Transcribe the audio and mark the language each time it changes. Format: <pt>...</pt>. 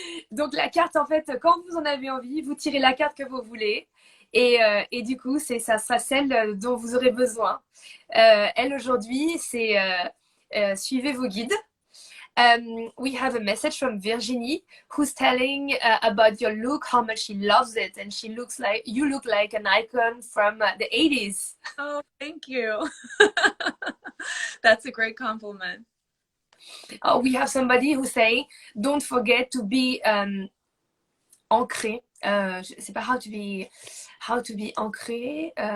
<fr>Donc la carte, en fait, quand vous en avez envie, vous tirez la carte que vous voulez. Et du coup, ça sera celle dont vous aurez besoin. Elle, aujourd'hui, c'est suivez vos guides.</fr> <en>We have a message from Virginie who's telling about your look, how much she loves it, and you look like an icon from the 80s. Oh, thank you. That's a great compliment. Oh, we have somebody who say, don't forget to be ancré.</en> <fr>Je sais pas</fr> <en>how to be</en> <fr>ancré.</fr>